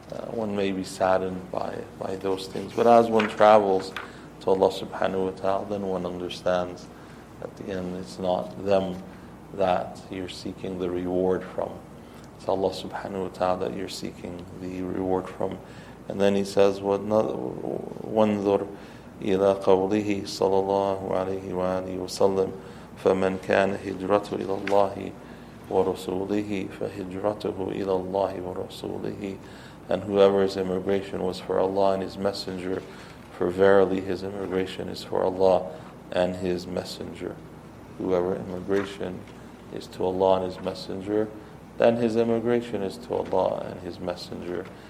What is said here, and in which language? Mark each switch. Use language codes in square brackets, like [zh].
[en] One may be saddened by those things. But as one travels to Allah subhanahu wa ta'ala, then one understands at the end it's not them that you're seeking the reward from. It's Allah subhanahu wa ta'ala that you're seeking the reward from. And then he says, [ar] وَانظُرْ إِلَىٰ قَوْلِهِ صَلَى اللَّهُ عَلَيْهِ وَآلِهِ وَسَلَّمَ فَمَنْ كَانَ هِجْرَتُهُ إِلَى اللَّهِ وَرَسُولِهِ فَهِجْرَتُهُ إِلَى اللَّهِ وَرَسُولِهِ. [en] And whoever's immigration was for Allah and His Messenger, for verily his immigration is for Allah and His Messenger. Whoever immigration is to Allah and His Messenger, then his immigration is to Allah and His Messenger.